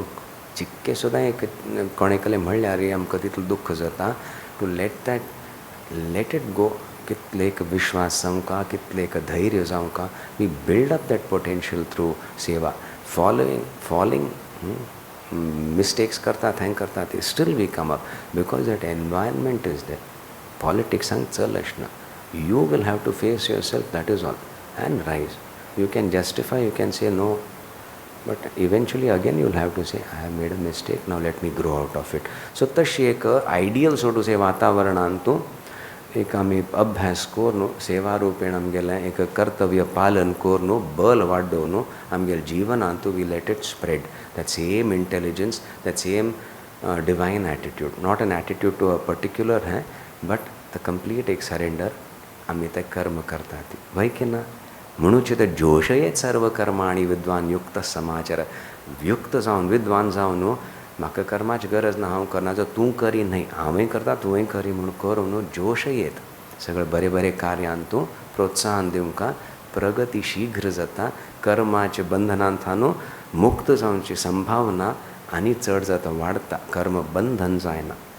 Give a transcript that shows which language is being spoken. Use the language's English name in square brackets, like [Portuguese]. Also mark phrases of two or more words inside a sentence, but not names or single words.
[Konkani] चिक्के सुद्दां एक कोणे कले म्हणल्यार आमकां तितलो दुख्ख जाता [English] to let it go. [Konkani] कितले एक विश्वास जावं कितले एक धैर्य जावं [English] we build up that potential through seva. falling mistakes [Konkani] करतात हें करतात ती [English] still we come up because that environment is that. [Konkani] पॉलिटिक्सांक चल अशें ना, [English] You will have to face your self, that is all, and rise. You can justify, you can say no, but eventually again you will have to say I have made a mistake, now let me grow out of it. [Konkani] So तशी एक [English] ideal so to say [Konkani] वातावरणांत तूं एक आमी अभ्यास कर न्हू, सेवा रुपेण आमगेलें एक कर्तव्य पालन कर न्हू, बल वाडोव न्हू, आमगेल्या जिवनांत [English] we let it spread that same intelligence, that same divine attitude, not an attitude to a particular hai but the complete [Konkani] एक सरेंडर आमी ते कर्म करतात ती, वय की ना? म्हणूच ते [Sanskrit] जोशयेत सर्व कर्माणी विद्वान युक्त समाचार। [Konkani] युक्त जावन विद्वान जावन न्हू, म्हाका कर्माची गरज ना, हांव करना, जर तूं करी न्हय हांवूय करता तुवें करी म्हणून कर न्हू, जोश येत सगळें बरे बरे कार्यांत तूं प्रोत्साहन दिवंका प्रगती शीघ्र जाता, कर्माचे बंधनांत न्हू मुक्त जावची संभावना आनी चड जाता, वाडता, कर्म बंधन जायना।